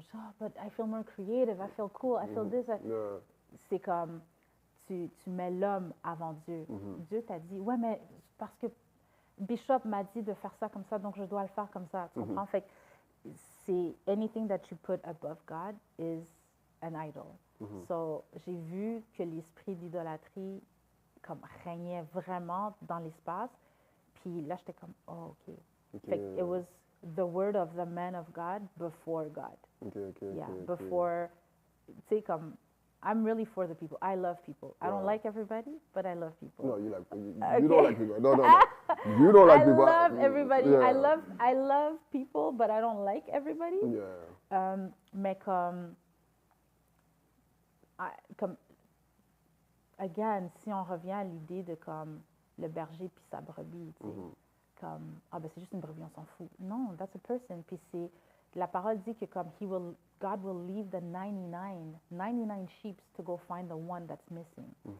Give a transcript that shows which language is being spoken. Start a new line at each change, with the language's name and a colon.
French: Je dis,
English: oh, but I feel more creative, I feel cool, I feel this. Yeah.
French: C'est comme, tu mets l'homme avant Dieu. Dieu t'a dit, ouais, mais parce que Bishop m'a dit de faire ça comme ça, donc je dois le faire comme ça. Tu comprends? Fait que c'est
English: anything that you put above God is an idol.
French: So, j'ai vu que l'esprit d'idolâtrie comme régnait vraiment dans l'espace. Puis là, j'étais comme, oh, OK. Fait que
English: it was the word of the man of God before God. Yeah, before,
French: tu sais, comme,
English: I'm really for the people. I love people. I don't like everybody, but I love people. No, you don't like people. No. You don't like people. I love everybody. Yeah. I love people, but I don't like everybody. Yeah.
French: Mais comme, again, si on revient à l'idée de comme le berger puis sa brebis, tu sais, comme, ah ben c'est juste une brebis, on s'en fout.
English: Non, that's a person.
French: Puis c'est, la parole dit que comme
English: God will leave the 99 sheep to go find the one that's missing.